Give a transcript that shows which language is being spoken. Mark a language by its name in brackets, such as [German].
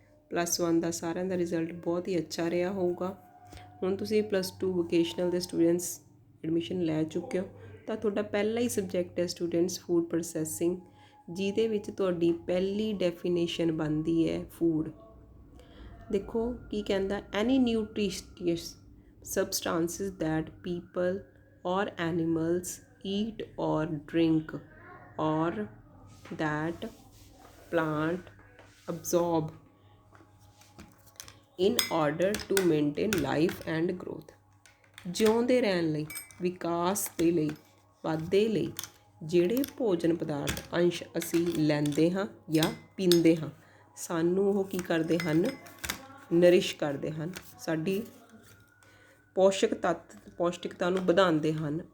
[Punjabi] +1 ਦਾ ਸਾਰਿਆਂ ਦਾ ਰਿਜ਼ਲਟ ਬਹੁਤ ਹੀ ਅੱਛਾ ਰਿਹਾ ਹੋਊਗਾ। ਹੁਣ ਤੁਸੀਂ +2 ਵੋਕੇਸ਼ਨਲ ਦੇ ਸਟੂਡੈਂਟਸ ਐਡਮਿਸ਼ਨ ਲੈ ਚੁੱਕੇ ਹੋ ਤਾਂ ਤੁਹਾਡਾ ਪਹਿਲਾ ਹੀ ਸਬਜੈਕਟ ਹੈ ਸਟੂਡੈਂਟਸ ਫੂਡ ਪ੍ਰੋਸੈਸਿੰਗ, ਜਿਹਦੇ ਵਿੱਚ ਤੁਹਾਡੀ ਪਹਿਲੀ ਡੈਫੀਨੇਸ਼ਨ ਬਣਦੀ ਹੈ ਫੂਡ। ਦੇਖੋ ਕੀ ਕਹਿੰਦਾ, [English] Any nutritious substances that people or animals eat or drink or that plant absorb in order to maintain life and growth। [Punjabi] ਜਿਉਂਦੇ ਰਹਿਣ ਲਈ, ਵਿਕਾਸ ਦੇ ਲਈ, ਵਾਧੇ ਲਈ ਜਿਹੜੇ ਭੋਜਨ ਪਦਾਰਥ ਅੰਸ਼ ਅਸੀਂ ਲੈਂਦੇ ਹਾਂ ਜਾਂ ਪੀਂਦੇ ਹਾਂ, ਸਾਨੂੰ ਉਹ ਕੀ ਕਰਦੇ ਹਨ, ਨਰਿਸ਼ ਕਰਦੇ ਹਨ, ਸਾਡੀ ਪੌਸ਼ਟਿਕਤਾ ਨੂੰ ਵਧਾਉਂਦੇ ਹਨ।